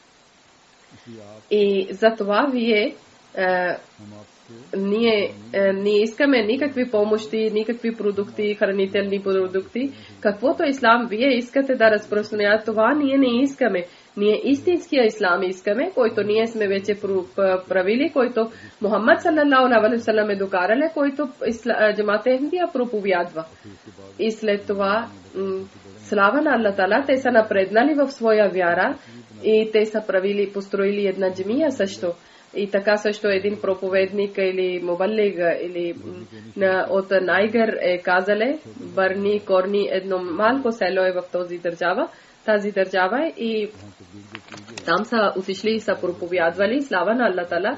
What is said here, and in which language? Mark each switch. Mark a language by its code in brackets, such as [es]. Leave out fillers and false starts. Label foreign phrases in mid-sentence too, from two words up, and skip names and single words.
[bg] И за това ние не искаме никакви помощи, никакви продукти, хранителни продукти. Каквото ислам вие искате да разпространявате, това ние не искаме. Ние истинския ислам искаме, който ние сме вече правили, който Мухаммад [ar] صلى الله عليه وسلم [bg] е докарал, който Джамат Ахмадия проповядва. И след това слава на Аллах Таала, те са напреднали в своя вяра и те са построили една джамия също. И така също един проповедник или мубалиг или от Найгер е казале, Барни Корни, едно малко село е в тази държава и там са отишли и са проповядвали, слава на Аллах Таала.